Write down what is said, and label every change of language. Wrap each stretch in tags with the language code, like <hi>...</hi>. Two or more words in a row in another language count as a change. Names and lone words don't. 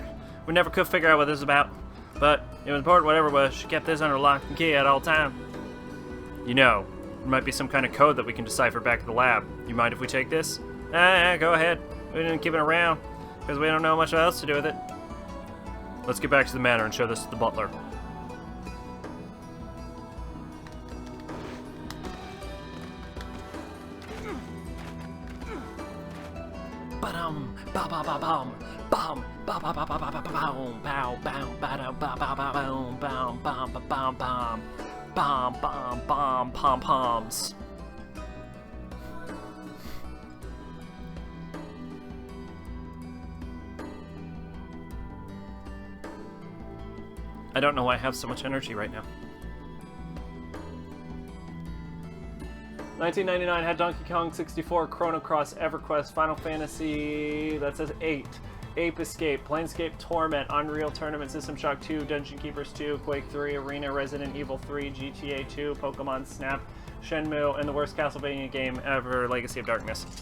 <en>We never could figure out what this is about. But it was important, whatever it was. She kept this under lock and key at all time. You know, there might be some kind of code that we can decipher back at the lab. You mind if we take this? Go ahead. We didn't keep it around because we don't know much else to do with it. Let's get back to the manor and show this to the butler. Ba-dum, ba-ba-ba-bum, bum, ba-ba-ba-ba-ba-ba-bum, bow, bow, ba-da-ba-ba-ba-bum, bum, bum, ba-bum, bum, bum, bum, bum, pom-poms. I don't know why I have so much energy right now. 1999 had Donkey Kong 64, Chrono Cross, EverQuest, Final Fantasy, that says 8, Ape Escape, Planescape Torment, Unreal Tournament, System Shock 2, Dungeon Keepers 2, Quake 3, Arena, Resident Evil 3, GTA 2, Pokemon Snap, Shenmue, and the worst Castlevania game ever, Legacy of Darkness.</en>